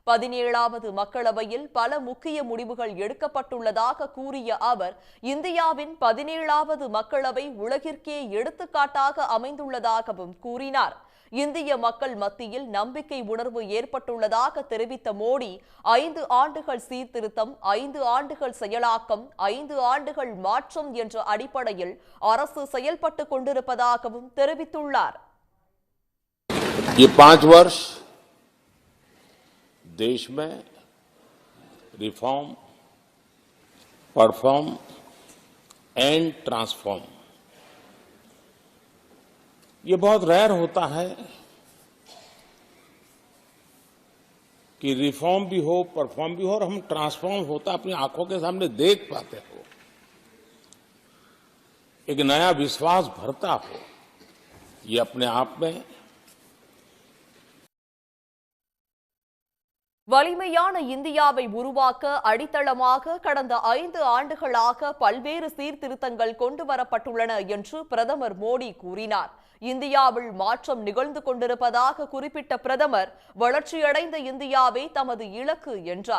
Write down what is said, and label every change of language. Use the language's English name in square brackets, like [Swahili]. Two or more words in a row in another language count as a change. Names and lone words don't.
[Tamil] 17வது மக்களவையில் பல முக்கிய முடிவுகள் எடுக்கப்பட்டுள்ளதாக கூறிய அவர், இந்தியாவின் 17வது மக்களவை உலகிற்கே எடுத்துக்காட்டாக அமைந்துள்ளதாகவும் கூறினார். இந்திய மக்கள் மத்தியில் நம்பிக்கை உணர்வு ஏற்பட்டுள்ளதாக தெரிவித்த மோடி, 5 ஆண்டுகள் சீர்திருத்தம், 5 ஆண்டுகள் செயலாக்கம், 5 ஆண்டுகள் மாற்றம் என்ற அடிப்படையில் அரசு செயல்பட்டுக் கொண்டிருப்பதாகவும் தெரிவித்துள்ளார். [Hindi] ये 5 वर्ष देश में [English] reform, perform and transform, [Hindi] ये बहुत रेयर होता है कि रिफॉर्म भी हो, परफॉर्म भी हो और हम ट्रांसफॉर्म होता अपनी आंखों के सामने देख पाते हो, एक नया विश्वास भरता हो, ये अपने आप में [Tamil] வலிமையான இந்தியாவை உருவாக்க அடித்தளமாக கடந்த 5 ஆண்டுகளாக பல்வேறு சீர்திருத்தங்கள் கொண்டுவரப்பட்டுள்ளன என்று பிரதமர் மோடி கூறினார். இந்தியாவில் மாற்றம் நிகழ்ந்து கொண்டிருப்பதாக குறிப்பிட்ட பிரதமர், வளர்ச்சியடைந்த இந்தியாவே தமது இலக்கு என்றார்.